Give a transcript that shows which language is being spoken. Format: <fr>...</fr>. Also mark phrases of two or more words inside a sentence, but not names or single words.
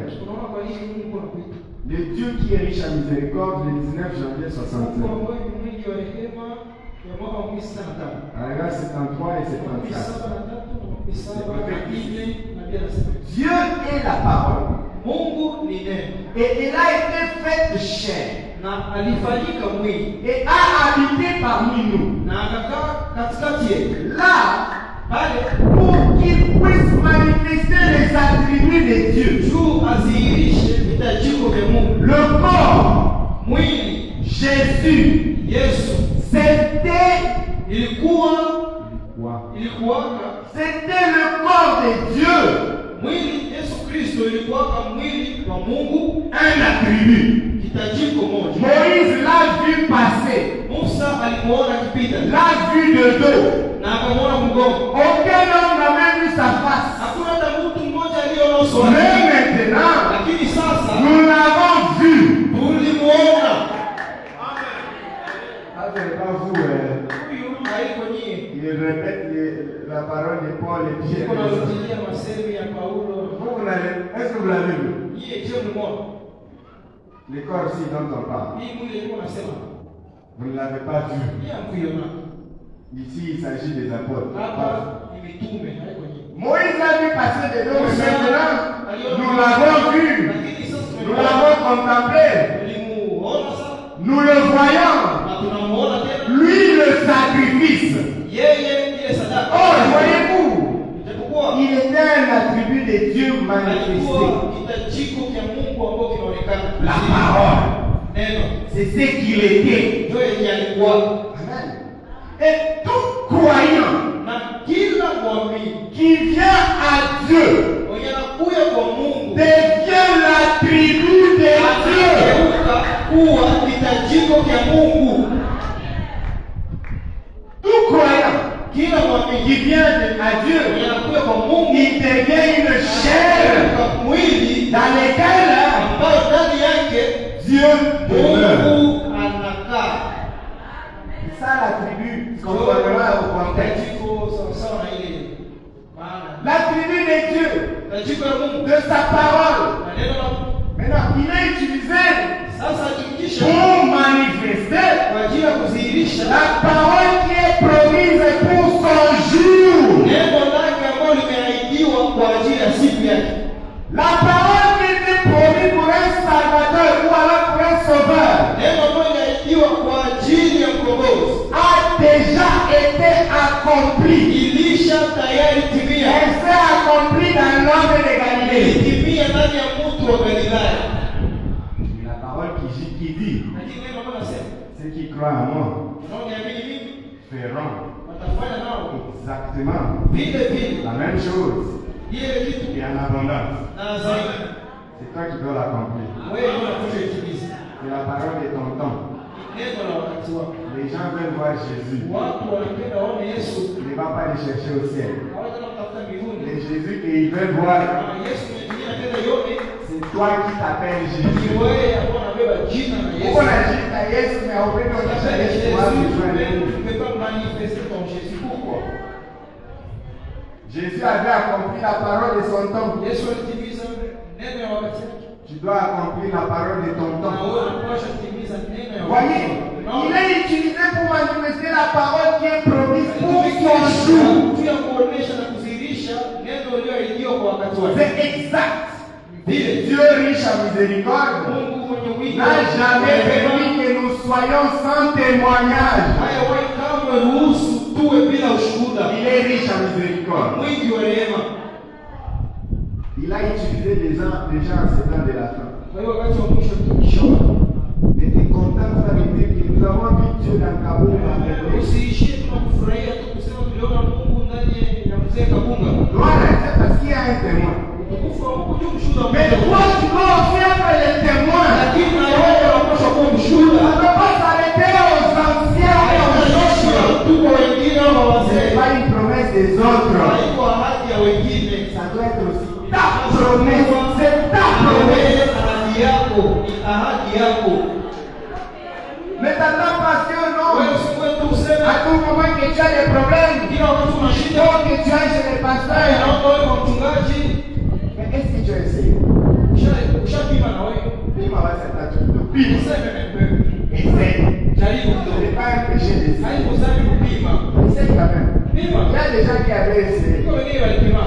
<fr>Le Dieu qui est riche à miséricorde, le 19 janvier 67. Regarde 73 et 74. Dieu est la parole. Et il a été fait de chair.</fr> <sw>na alifanyika mwili</sw> <fr>et a habité parmi nous.</fr> <sw>na akakaa katikati yetu</sw> <fr>Là,</fr> <sw>pale</sw> <fr>pour qu'il puisse manifester les attributs de Dieu.</fr> <sw>juu azihirishe vitajiko vya Mungu.</sw> <fr>Le corps,</fr> <sw>Mwili</sw> <fr>Jésus,</fr> <sw>Yesu</sw> <fr>c'était c'était le corps de Dieu.</fr> <sw>Mwili Yesu Kristo ilikuwa mwili wa Mungu,</sw> <fr>Un attribut.</fr> <sw>kitajiko moja.</sw> <fr>Moïse l'a vu passer,</fr> <sw>Musa alimuona akipita</sw> <fr>l'a vu de dos.</fr> <sw>na akamwona mgongo.</sw> <fr>Aucun homme n'a même vu sa face.</fr> <sw>Hakuna hata mtu mmoja aliyeona uso wake.</sw> <fr>Mais maintenant,</fr> <sw>Lakini sasa</sw> <fr>nous l'avons vu.</fr> <sw>tulimuona.</sw> <fr>Pas vous,</fr> <sw>Huyu haiko nyie.</sw> <fr>il répète la parole de Paul et Pierre.</fr> <sw>Kuna rudilia masemi ya Paulo.</sw> <fr>Est-ce que vous l'avez vu?</fr> <sw>Nyie je mlimuona.</sw> <fr>Les corps-ci dont on parle.</fr> <sw>Hii mwili ilikuwa nasema.</sw> <fr>Vous ne l'avez pas vu.</fr> <sw>Nyie hamkuiona.</sw> <fr>Ici, il s'agit des apôtres.</fr> <sw>Hapa ni mitume haiko nyie.</sw> <fr>Moïse l'a vu passer de dos, mais maintenant, nous l'avons vu.</fr> <sw>Lakini sasa</sw> <fr>Nous l'avons contemplé.</fr> <sw>tulimuona sasa.</sw> <fr>Nous le voyons.</fr> <sw>Na tunamuona tena.</sw> <fr>Lui, le sacrifice.</fr> <sw>Yeye ile sadaka.</sw> <fr>Oh, voyez-vous,</fr> <sw>Japokuwa</sw> <fr>il était un attribut de Dieu manifesté.</fr> <sw>alikuwa kitajiko cha Mungu ambao kinaonekana.</sw> <fr>La parole.</fr> <sw>Neno.</sw> <fr>C'est ce qu'il était.</fr> <sw>Ndio yeye alikuwa.</sw> <fr>Amen. Et tout croyant</fr> <sw>Na kila mwamini</sw> <fr>qui vient à Dieu</fr> <sw>mwenye anakuja kwa Mungu</sw> <fr>devient l'attribut de Dieu.</fr> <sw>anageuka kuwa kitajiko cha Mungu.</sw> <fr>Tout croyant</fr> <sw>Kila mwamini</sw> <fr>qui vient à Dieu,</fr> <sw>mwenye anakuja kwa Mungu</sw> <fr>il devient une chair</fr> <sw>kwa mwili</sw> <fr>dans laquelle</fr> <sw>ambao ndani yake</sw> <fr>Dieu demeure.</fr> <sw>Mungu anakaa.</sw> <fr>C'est ça l'attribut, conformément au contexte.</fr> <sw>Kitajiko sawa na ile maana.</sw> <fr>L'attribut de Dieu,</fr> <sw>Kitajiko ya Mungu</sw> <fr>de sa parole.</fr> <sw>na neno la Mungu.</sw> <fr>Maintenant, il est utilisé</fr> <sw>Sasa hakikisha</sw> <fr>pour manifester</fr> <sw>kwa ajili ya kudhihirisha</sw> <fr>la parole qui est promise pour son jour.</fr> <sw>neno lake ambalo limeahidiwa kwa ajili ya siku yake.</sw> <fr>La parole qui était promise pour un salvateur ou alors pour un sauveur</fr> <sw>Neno ambalo limeahidiwa kwa ajili ya mkombozi</sw> <fr>a déjà été accomplie.</fr> <sw>ilisha tayari timia.</sw> <fr>Elle s'est accomplie dans l'homme de Galilée.</fr> <sw>Ilitimia ndani ya mtu wa Galilaya.</sw> <fr>La parole qui dit,</fr> <sw>Lakini neno ambalo nasema</sw> <fr>ceux qui croient en moi</fr> <sw>unaoniamini mimi</sw> <fr>feront</fr> <sw>watafanya nao</sw> <fr>exactement</fr> <sw>vile vile</sw> <fr>la même chose</fr> <sw>ile kitu</sw> <fr>et en abondance.</fr> <sw>na zaidi.</sw> <fr>C'est toi qui dois l'accomplir.</fr> <sw>Wewe ndio unatosha itimize.</sw> <fr>C'est la parole de ton temps.</fr> <sw>Neno la wakati wako.</sw> <fr>Les gens veulent voir Jésus.</fr> <sw>Watu wanapenda waone Yesu.</sw> <fr>Il ne va pas les chercher au ciel.</fr> <sw>Hawataka kutafuta mbinguni.</sw> <fr>Les Jésus qu'ils veulent voir,</fr> <sw>Na Yesu mwenyewe anapenda yone</sw> <fr>c'est toi qui t'appelles</fr> <sw>ni</sw> <fr>Jésus.</fr> <sw>wewe ambao unabeba jina la Yesu. Uko na jina Yesu na upendo wa Yesu wapi</sw> <fr>Tu tu? ne peux pas manifester ton Jésus. Pourquoi? Jésus avait accompli la parole de son temps.</fr> <sw>Yesu alitimiza neno ya wakati wake.</sw> <fr>Tu dois accomplir la parole de ton</fr> <sw>Na</sw> <fr>temps.</fr> <sw>wewe unapaswa kutimiza neno ya wakati</sw> <fr>Voyez,</fr> <sw>wako.</sw> <fr>il est utilisé pour manifester la parole qui est promise pour son jour.</fr> <sw>Tu ya kuonesha na kudhihirisha neno lililoahidiwa kwa wakati wake.</sw> <fr>C'est exact.</fr> <sw>Vile</sw> <fr>Dieu riche en miséricorde</fr> <sw>Mungu mwenye wingi</sw> <fr>n'a jamais permis que nous soyons sans témoignage.</fr> <sw>haya wewe kamwe ruhusu tuwe bila ushuhuda.</sw> <fr>Il est riche en miséricorde.</fr> <sw>Mwingi wa rehema.</sw> <fr>Il a utilisé des gens en ces temps de la fin.</fr> <sw>Kwa hiyo wakati wa mwisho tukishaona</sw> <fr>Mais t'es content de vérité que nous avons vu Dieu dans Kaboum.</fr> <sw>usiishie tu na kufurahia tu kusema tuliona Mungu ndani ya mzee Kabunga.</sw> <fr>Gloire à Dieu parce qu'il y a un témoin.</fr> <sw>Utukufu wa Mungu ndio mshuhuda wa</sw> <fr>Mais</fr> <sw>Mungu.</sw> <fr>toi, tu dois aussi être le témoin.</fr> <sw>Lakini na wewe unapaswa kuwa</sw> <fr>On</fr> <sw>mshuhuda.</sw> <fr>ne peut pas s'arrêter aux anciens et aux jeunes.</fr> <sw>Tuko wengine au</sw> <fr>Ce n'est</fr> <sw>wazee.</sw> <fr>pas une promesse des autres.</fr> <sw>Haiko ahadi ya wengine.</sw> <fr>Ça doit être aussi ta promesse. C'est ta promesse.</fr> <sw>Wewe ahadi yako ni ahadi yako.</sw> <fr>Ne t'attends pas à ce que</fr> <sw>Wewe</sw> <fr>non.</fr> <sw>usiwe tu useme</sw> <fr>À tout moment que tu as des problèmes,</fr> <sw>kila wakati una shida.</sw> <fr>donc que tu ailles chez les pasteurs.</fr> <sw>Naomba wewe kwa mchungaji.</sw> <fr>Mais est-ce que tu as essayé?</fr> <sw>Ushapima na wewe.</sw> <fr>Dis ma c'est ta truc. Pile.</fr> <sw>Useme mpe.</sw> <fr>Essaye.</fr> <sw>Jaribu</sw> <fr>Ce</fr> <sw>kidogo.</sw> <fr>n'est pas un péché d'essayer.</fr> <sw>Haiko safi kupima.</sw> <fr>Essaye quand même.</fr> <sw>Pima.</sw> <fr>Il y a des gens qui avaient essayé.</fr> <sw>Kwa wengine walipima.</sw>